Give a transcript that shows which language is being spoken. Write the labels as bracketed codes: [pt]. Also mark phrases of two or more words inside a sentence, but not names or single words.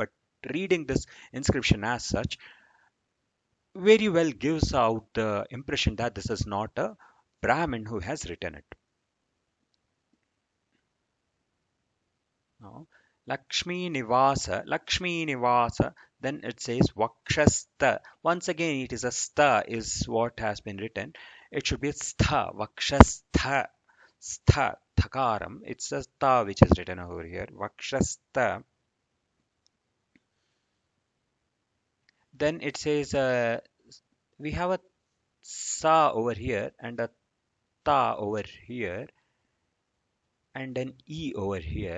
[en] But reading this inscription as such very well gives out the impression that this is not a Brahmin who has written it. No. Lakshmi Nivasa, then it says Vakshastha. Once again, it is a sta is what has been written. It should be stha, Vakshastha, stha, thakaram. It's a sta which is written over here. Vakshastha. Then it says we have a sa over here and a ta over here and an e over here.